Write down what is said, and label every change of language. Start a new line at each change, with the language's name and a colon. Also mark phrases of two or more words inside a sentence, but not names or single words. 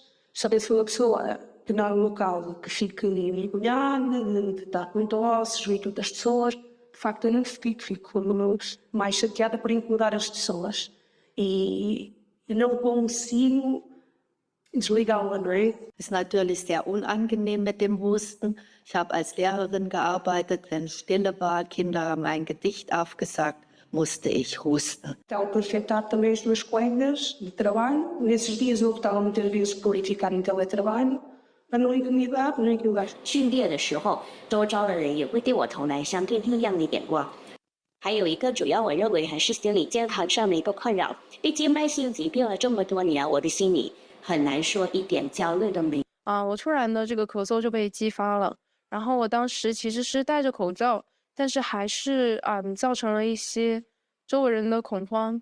Portuguese: Saber se foi uma pessoa que não é um local que fique envergonhada, que está com tosse, junto das pessoas. De facto, eu não fico mais chateada por incomodar as pessoas. E não consigo desligá-la, não é?
German: Ist natürlich sehr unangenehm mit dem Husten. Ich habe als Lehrerin gearbeitet, wenn Stille war, Kinder haben ein Gedicht aufgesagt, musste ich husten.
Portuguese: Estava por afetar também as duas colegas de trabalho. Nesses dias eu optava muitas vezes por ficar em teletrabalho, para não incomodar.
Chinese: 训练的时候，周遭的人也会对我投来相对异样的眼光。还有一个主要，我认为还是心理健康上的一个困扰。毕竟慢性疾病了这么多年，我的心里很难说一点焦虑都没有。我突然的这个咳嗽就被激发了，然后我当时其实是戴着口罩，但是还是造成了一些周围人的恐慌。